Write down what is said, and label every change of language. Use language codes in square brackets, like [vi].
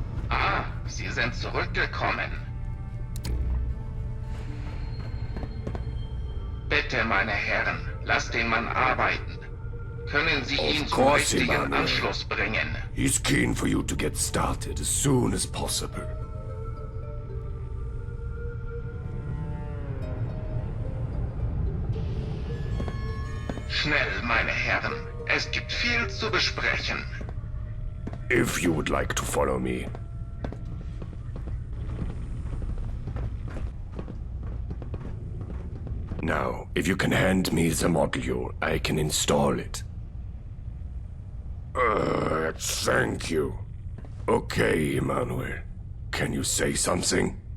[de] Ah, Sie sind zurückgekommen. Bitte, meine Herren, lasst den Mann arbeiten. Können Sie ihn zum [en] course, [de] richtigen [en] Emmanuel. [de] Anschluss bringen? [en] He's keen for you to get started as soon as possible. [de] Schnell, meine Herren. Es gibt viel zu besprechen. [en] If you would like to follow me. Now, if you can hand me the module, I can install it. Thank you. Okay, Emmanuel. Can you say something?